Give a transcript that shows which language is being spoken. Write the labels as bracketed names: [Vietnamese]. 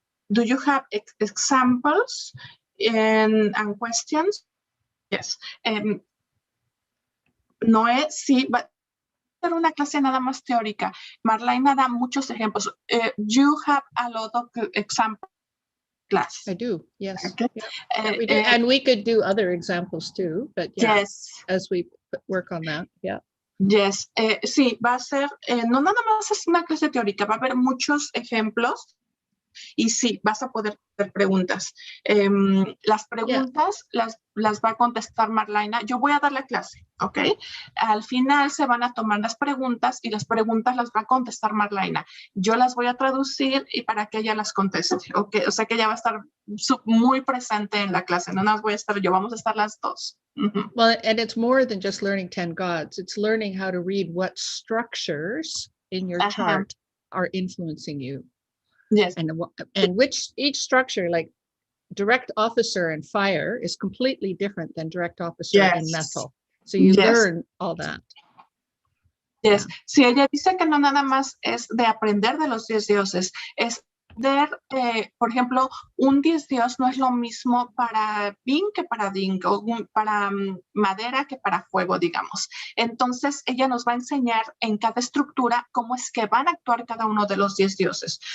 [English] Do you have examples and questions? Yes. [Spanish] Noé, sí, va a ser una clase nada más teórica. Marlyna da muchos ejemplos. [English] You have a lot of examples. Class. I do, yes. Okay. Yeah, we do. And we could do other examples too, but yes, as we work on that, yeah. [Spanish] Yes, sí, va a ser, no nada más es una clase teórica, va a haber muchos ejemplos y sí, vas a poder hacer preguntas. Las preguntas las va a contestar Marlyna. Yo voy a dar la clase, ¿ok? Al final se van a tomar las preguntas y las preguntas las va a contestar Marlyna. Yo las voy a traducir y para que ella las conteste, ¿ok? O sea que ella va a estar muy presente en la clase, no las voy a estar yo, vamos a estar las dos. [English] Well, and it's more than just learning 10 gods. It's learning how to read what structures in your chart are influencing you. Yes. And which each structure, like direct officer and fire, is completely different than direct officer in metal. So you learn all that. Yes. [Spanish] Sí, ella dice que no nada más es de aprender de los 10 dioses, es ver, por ejemplo, un 10 dios no es lo mismo para Yin que para Ding, o para madera que para fuego, digamos. Entonces, ella nos va a enseñar en cada estructura cómo es que van a actuar cada uno de los 10 dioses.